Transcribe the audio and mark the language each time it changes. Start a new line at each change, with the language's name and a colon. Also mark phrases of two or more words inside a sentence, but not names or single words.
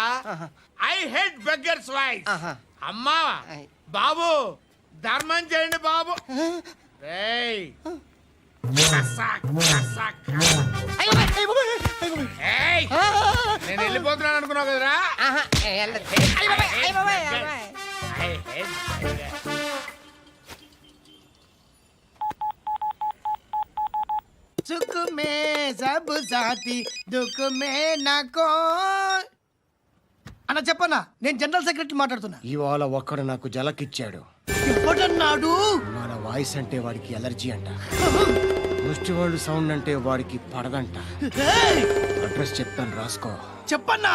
English: I hate beggars voice.
Telugu: అమ్మా బాబు ధర్మం చేయండి బాబు. ఏయ్, ఏయ్, నేను వెళ్ళిపోతున్నాను అనుకున్నావు కదరా.
Hindi: सुख में सब साथी दुख में नाको.
Telugu: అన్న చెప్పన్నా, నేను
English: general secretary
Telugu: మాట్లాడుతున్నా. ఇవాళ ఒక్కడు నాకు జలకిచ్చాడు. ఎవడన్నాడు? మన వాయిస్ అంటే వాడికి ఎలర్జీ అంట. ముష్టి వాళ్ళు సౌండ్ అంటే వాడికి పడదంట. అడ్రస్ చెప్తాను రాసుకో. చెప్పన్నా.